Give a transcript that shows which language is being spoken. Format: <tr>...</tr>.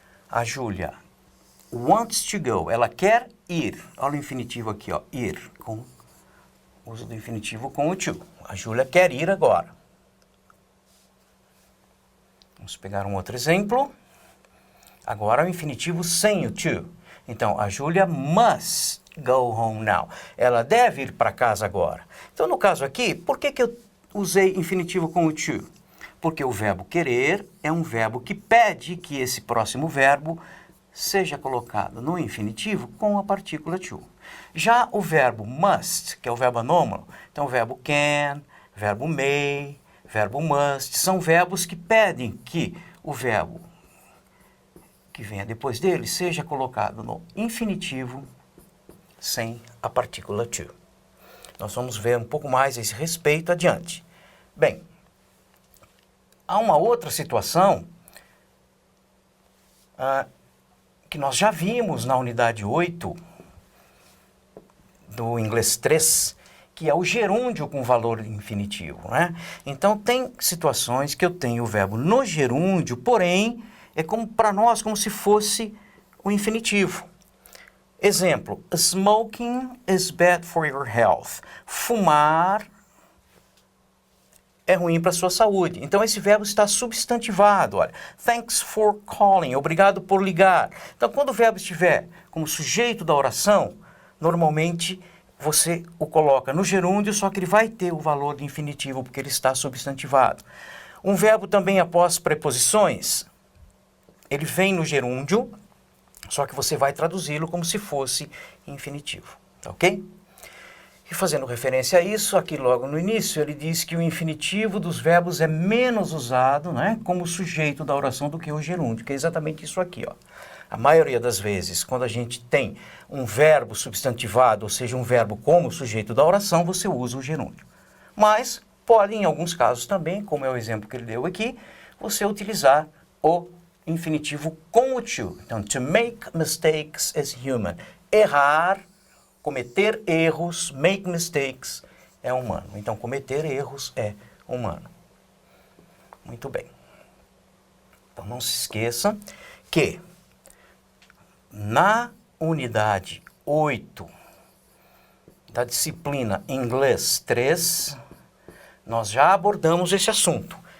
<pt>A Júlia</pt> <en>wants to go,</en> <pt>ela quer ir. Olha o infinitivo aqui, ó, ir, com o uso do infinitivo com o to. A Júlia quer ir agora. Vamos pegar um outro exemplo. Agora o infinitivo sem o to. Então, a</pt> <en>Júlia must go home now.</en> <pt>Ela deve ir para casa agora. Então, no caso aqui, por que eu usei infinitivo com o to? Porque o verbo querer é um verbo que pede que esse próximo verbo seja colocado no infinitivo com a partícula to. Já o verbo must, que é o verbo anômalo, então o verbo can, verbo may, verbo must, são verbos que pedem que o verbo que venha depois dele seja colocado no infinitivo sem a partícula to. Nós vamos ver um pouco mais a esse respeito adiante. Bem, há uma outra situação que nós já vimos na unidade 8 do inglês 3, que é o gerúndio com valor infinitivo, né? Então, tem situações que eu tenho o verbo no gerúndio, porém, é como para nós como se fosse o infinitivo. Exemplo,</pt> <en>smoking is bad for your health.</en> <pt>Fumar é ruim para a sua saúde. Então, esse verbo está substantivado. Olha,</pt> <en>thanks for calling.</en> <pt>Obrigado por ligar. Então, quando o verbo estiver como sujeito da oração, normalmente você o coloca no gerúndio, só que ele vai ter o valor de infinitivo, porque ele está substantivado. Um verbo também após preposições, ele vem no gerúndio, só que você vai traduzi-lo como se fosse infinitivo. Ok? E fazendo referência a isso, aqui logo no início, ele diz que o infinitivo dos verbos é menos usado, né, como sujeito da oração do que o gerúndio, que é exatamente isso aqui, ó. A maioria das vezes, quando a gente tem um verbo substantivado, ou seja, um verbo como sujeito da oração, você usa o gerúndio. Mas pode, em alguns casos também, como é o exemplo que ele deu aqui, você utilizar o infinitivo com o to. Então,</pt> <en>to make mistakes is human.</en> <pt>Errar, cometer erros,</pt> <en>make mistakes,</en> <pt>é humano. Então, cometer erros é humano. Muito bem. Então, não se esqueça que na unidade 8 da disciplina Inglês 3, nós já abordamos esse assunto.</pt>